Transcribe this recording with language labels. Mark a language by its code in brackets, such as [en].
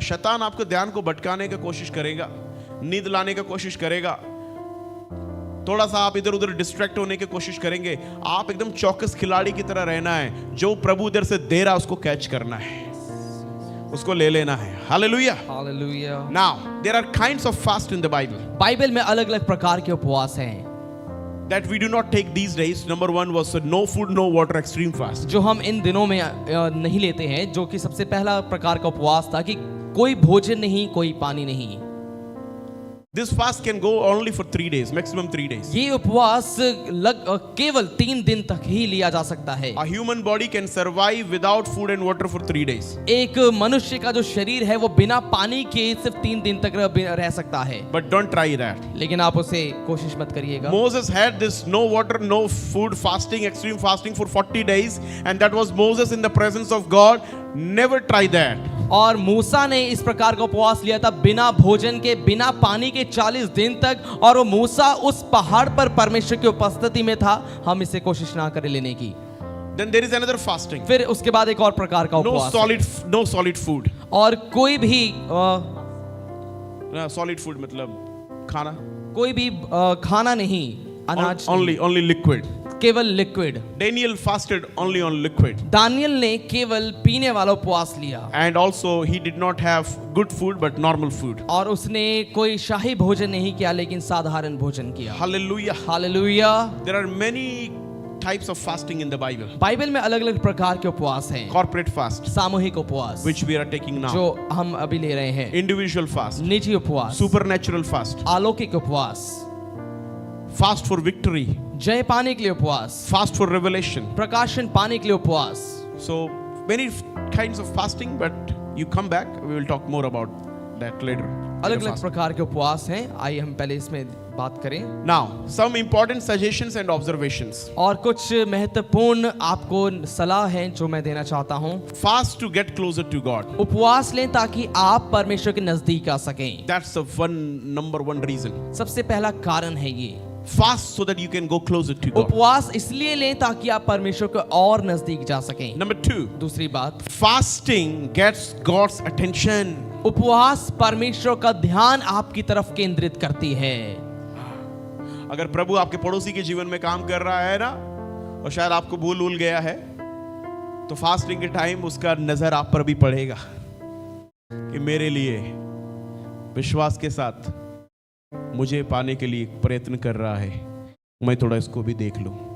[hi] शैतान आपके ध्यान को भटकाने की कोशिश करेगा, नींद लाने की कोशिश करेगा, थोड़ा सा आप इधर उधर डिस्ट्रैक्ट होने की कोशिश करेंगे। आप एकदम चौकस खिलाड़ी की तरह रहना है। जो प्रभु इधर से दे रहा उसको कैच करना है, उसको ले लेना है। Hallelujah, hallelujah. [en] Now there are kinds of fast in the Bible. [hi] Bible में अलग अलग प्रकार के उपवास हैं [en] that we do not take these days. Number 1 was no food no water extreme fast. [hi] जो हम इन दिनों में नहीं लेते हैं, जो कि सबसे पहला प्रकार का उपवास था कि कोई भोजन नहीं, कोई पानी नहीं। [en] This fast can go only for 3 days, maximum 3 days. [hi] ये उपवास केवल 3 दिन तक ही लिया जा सकता है। [en] A human body can survive without food and water for 3 days. [hi] एक मनुष्य का जो शरीर है वो बिना पानी के सिर्फ 3 दिन तक रह सकता है। [en] But don't try that. [hi] लेकिन आप उसे कोशिश मत करिएगा। [en] Moses had this no water, no food fasting, extreme fasting for 40 days, and that was Moses in the presence of God. Never try that. [hi] और मूसा ने इस प्रकार का उपवास लिया था बिना भोजन के, बिना पानी के 40 दिन तक। और वो मूसा उस पहाड़ पर परमेश्वर की उपस्थिति में था। हम इसे कोशिश ना करें लेने की। [en] Then there is another fasting. [hi] फिर उसके बाद एक और प्रकार का [en] No [hi] उपवास, [en] solid food. [hi] और कोई भी Solid food मतलब खाना. खाना नहीं, अनाज नहीं, [en] Only liquid. [hi] केवल liquid. [en] Daniel fasted only on liquid. [hi] Daniel ने केवल पीने वाला उपवास लिया, [en] And also he did not have good food but normal food. [hi] और उसने कोई शाही भोजन नहीं किया लेकिन साधारण भोजन किया। [en] Hallelujah. [hi] Hallelujah. [en] There are many types of fasting in the Bible. [hi] Bible में अलग अलग प्रकार के उपवास हैं। [en] Corporate fast, [hi] सामूहिक उपवास, [en] which we are taking now. [hi] जो हम अभी ले रहे हैं। [en] Individual fast. [hi] निजी उपवास, [en] Supernatural fast. [hi] अलौकिक उपवास, [en] Fast for victory. [hi] जय पाने के लिए उपवास, [en] Fast for revelation. [hi] प्रकाशन पाने के लिए उपवास। [en] So many kinds of fasting, but you come back. We will talk more about that later. [hi] अलग अलग प्रकार के उपवास हैं। आइए हम पहले इसमें बात करें। [en] Now, some important suggestions and observations. [hi] और कुछ महत्वपूर्ण आपको सलाह है जो मैं देना चाहता हूँ। [en] Fast to get closer to God. [hi] उपवास लें ताकि आप परमेश्वर के नजदीक आ सकें। [en] That's the number one reason. [hi] सबसे पहला कारण है ये। [en] Fast so that you can go closer to God. [hi] उपवास इसलिए लें ताकि आप परमेश्वर के और नजदीक जा सकें। [en] Number 2. [hi] दूसरी बात, [en] Fasting gets God's attention. [hi] उपवास परमेश्वर का ध्यान आपकी तरफ केंद्रित करती है। अगर प्रभु आपके पड़ोसी के जीवन में काम कर रहा है ना, और शायद आपको भूल गया है, तो फास्टिंग के टाइम उसका नजर आप पर भी पड़ेगा कि मेरे लिए विश्वास के साथ मुझे पाने के लिए प्रयत्न कर रहा है, मैं थोड़ा इसको भी देख लूं।